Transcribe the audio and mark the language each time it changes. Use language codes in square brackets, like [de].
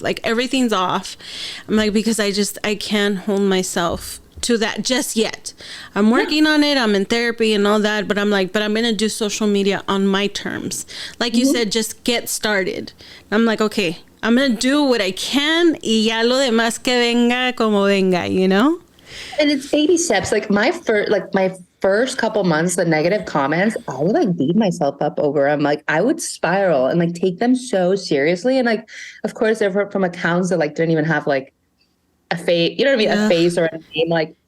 [en] Like everything's off. I'm like, because I can't hold myself to that just yet. I'm working on it. I'm in therapy and all that. But I'm like, I'm going to do social media on my terms. Like you said, just get started. I'm like, okay, I'm going to do what I can. [es] Y ya lo demás que venga como venga, [en] And it's baby steps. Like my first couple months, the negative comments, I would like beat myself up over them. Like I would spiral and like take them so seriously. And like, of course, they're from accounts that like didn't even have like a face, a face or a name. Like